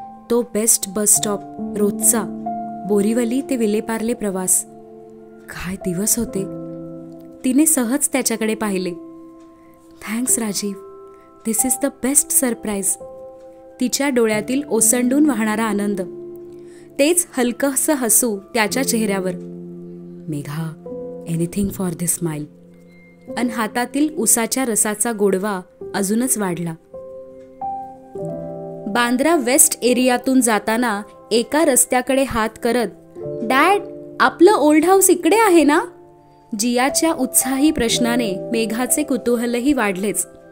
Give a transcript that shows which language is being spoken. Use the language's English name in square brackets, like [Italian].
[Marathi] तो best bus stop रोजचा, बोरीवली ते विलेपार्ले प्रवास. काय दिवस होते. तिने सहज त्याच्याकडे पाहिले. [English] Thanks Rajeev, this is the best surprise. [Marathi] तिच्या डोळ्यातील ओसंडून वाहणारा आनंद, तेच हलकंसं हसू त्याच्या चेहऱ्यावर. [English] Megha, anything for this smile. [Marathi] अन हातातील उसाच्या रसाचा गोडवा अजूनच वाढला. बांद्रा वेस्ट एरियातून जाताना एका रस्त्याकडे हात करत, डॅड, आपलं [English] old house [Marathi] इकडे आहे ना? जियाच्या उत्साही प्रश्नाने मेघाचे कुतूहलही वाढलेच.